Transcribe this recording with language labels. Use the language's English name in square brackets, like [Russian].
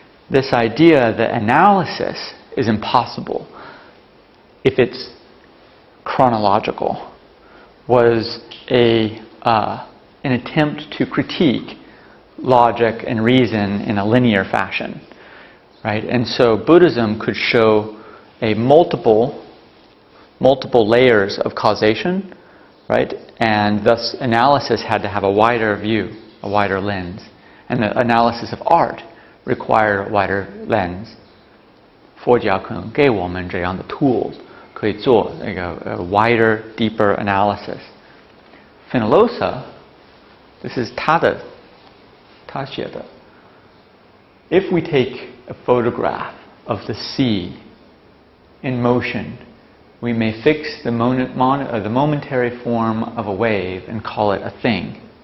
[English] This idea that analysis is impossible if it's chronological was an attempt to critique logic and reason in a linear fashion. Right? And so Buddhism could show a multiple layers of causation, right? And thus analysis had to have a wider view, a wider lens. And the analysis of art required a wider lens. [Chinese] 佛教可能给我们这样的 [English] tools [Chinese] 可以做那个 [English] wider, deeper analysis. Fenollosa, this is [Chinese] 他写的. [English] If we take a photograph of the sea in motion, we may fix the momentary form of a wave and call it a thing.